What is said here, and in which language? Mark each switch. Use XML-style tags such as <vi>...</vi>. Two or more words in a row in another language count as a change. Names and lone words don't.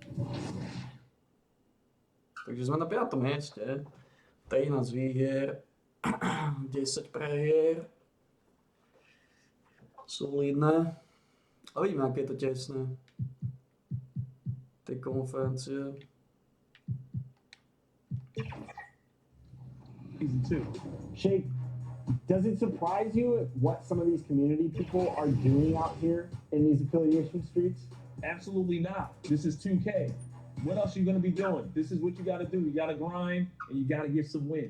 <sk>Takže sme na 5. mieste. 13 výhier, 10 prehier. Solidné. A vidíme, aké je to tesné. Tej konferencie.</sk> <en>Season 2. Shake, does it surprise you what some of these community people are doing out here in these affiliation streets? Absolutely not. This is 2K. What else are you going to be doing? This is what you got to do. You got to grind and you got to get some wins.</en>